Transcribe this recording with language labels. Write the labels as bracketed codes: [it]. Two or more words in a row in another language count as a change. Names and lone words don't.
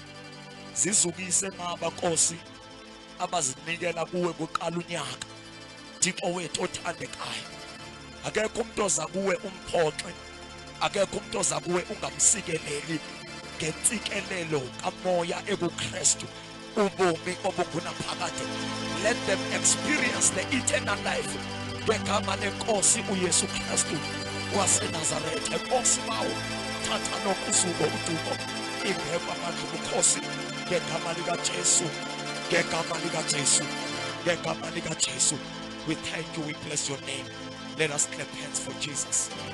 [xh] Zizukise ngaba Nkosi abazinikela kuwe kuqala unyaka. Thixo wethu othandekayo, akekho umuntu oza kuwe umphoxe, akekho umuntu oza kuwe ungamsikeleli ngentsikelelo kamoya ekuKristu ubomi obungunaphakade. [en] Let them experience the eternal life [xh] ngegama lenkosi uYesu Kristu waseNazaretha. Enkosi bawo thatha nokusuko udumo ingekho amandla ubukhosi ngegama likaJesu, ngegama likaJesu, ngegama likaJesu. [en] We thank you, we bless your name. Let us clap hands for Jesus.